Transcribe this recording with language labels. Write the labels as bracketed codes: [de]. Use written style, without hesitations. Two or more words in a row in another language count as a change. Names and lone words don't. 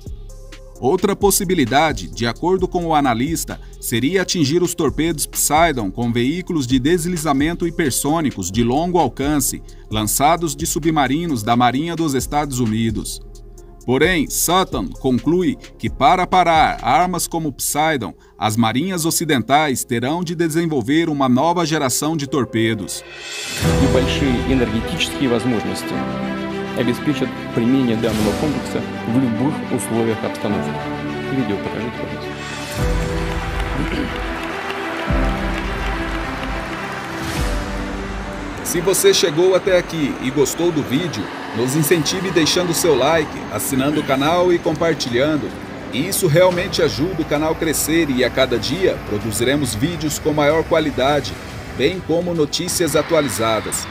[pt] Outra possibilidade, de acordo com o analista, seria atingir os torpedos Poseidon com veículos de deslizamento hipersônicos de longo alcance, lançados de submarinos da Marinha dos Estados Unidos. Porém, Sutton conclui que para parar armas como Poseidon, as marinhas ocidentais terão de desenvolver uma nova geração de torpedos. [ru] Небольшие энергетические возможности обеспечат применение данного комплекса в любых условиях обстановки. Видео покажите, пожалуйста. [pt] Se você chegou até aqui e gostou do vídeo, nos incentive deixando seu like, assinando o canal e compartilhando. Isso realmente ajuda o canal a crescer e a cada dia produziremos vídeos com maior qualidade, bem como notícias atualizadas.